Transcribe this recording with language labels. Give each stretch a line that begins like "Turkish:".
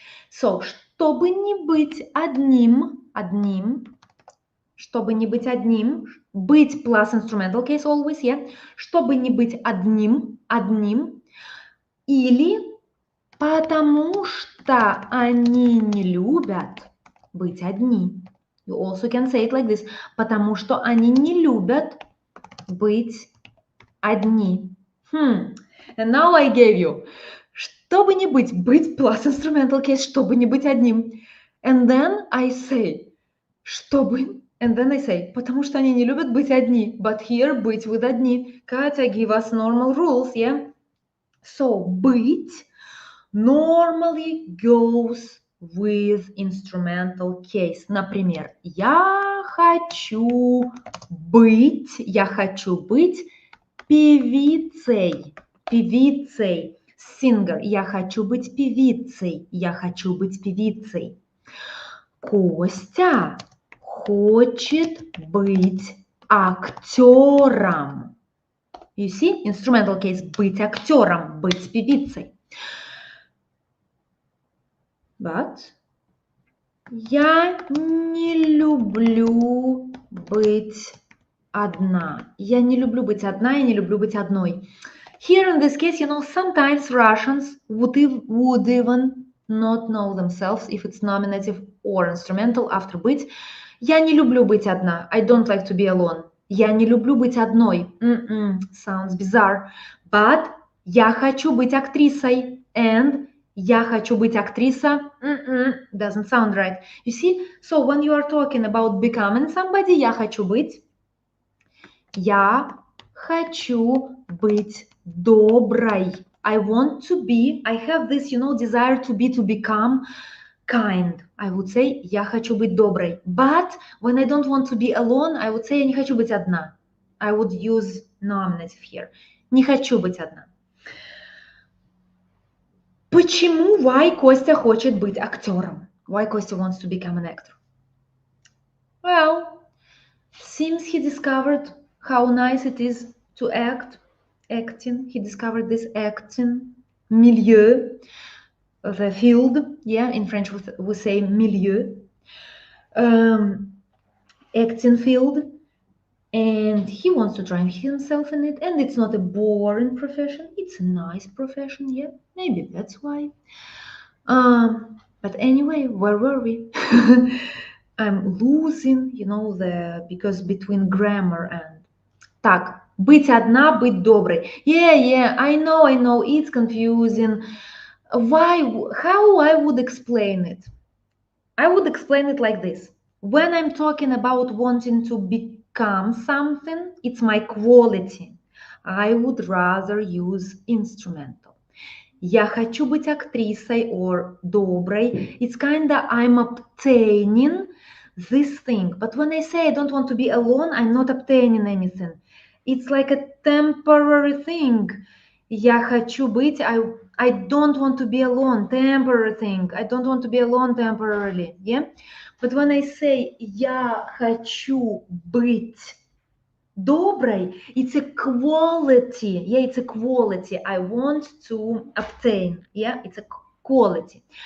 English: So,
Russian: чтобы не быть одним, чтобы не быть одним, быть
English: plus instrumental case always, yeah,
Russian: чтобы не быть одним, или потому что они не любят быть одни.
English: You also can say it like this,
Russian: потому что они не любят быть одни.
English: And now I gave you
Russian: чтобы не быть
English: plus instrumental case,
Russian: чтобы не быть одним.
English: And then I say,
Russian: потому что они не любят быть одни.
English: But here, быть with одни. Катя, give us normal rules, yeah? So, быть normally goes with instrumental case.
Russian: Например, я хочу быть певицей. Singer. Я хочу быть певицей. Костя хочет быть актером.
English: You see, instrumental case,
Russian: быть актером, быть певицей. But я не люблю быть одна. Я не люблю быть одна, я не люблю быть одной.
English: Here in this case, you know, sometimes Russians would even not know themselves if it's nominative or instrumental after быть.
Russian: Я не люблю быть одна.
English: I don't like to be alone.
Russian: Я не люблю быть одной.
English: Sounds bizarre.
Russian: But я хочу быть актрисой. And я хочу быть актриса.
English: Doesn't sound right. You see? So when you are talking about becoming somebody,
Russian: я хочу быть. Я хочу быть доброй.
English: I want to be, I have this, you know, desire to be, to become kind. I would say,
Russian: я хочу быть доброй.
English: But when I don't want to be alone, I would say,
Russian: я не хочу быть одна.
English: I would use nominative here.
Russian: Не хочу быть одна. Почему why Костя хочет быть актером?
English: Why Костя wants to become an actor? Well, since he discovered how nice it is to acting, he discovered this acting milieu, the field, yeah, in French we say milieu, acting field, and he wants to try himself in it, and it's not a boring profession, it's a nice profession, yeah, maybe that's why. But anyway, where were we? I'm losing, you know, because between grammar and...
Russian: Так, быть одна, быть доброй.
English: Yeah, I know, it's confusing. Why, how I would explain it? I would explain it like this. When I'm talking about wanting to become something, it's my quality. I would rather use instrumental.
Russian: Я хочу быть актрисой or доброй.
English: It's kinda I'm obtaining this thing. But when I say I don't want to be alone, I'm not obtaining anything. It's like a temporary thing.
Russian: Я хочу быть,
English: I don't want to be alone, temporary thing. I don't want to be alone temporarily, yeah? But when I say
Russian: я хочу быть доброй,
English: it's a quality, yeah, it's a quality I want to obtain, yeah, it's a quality.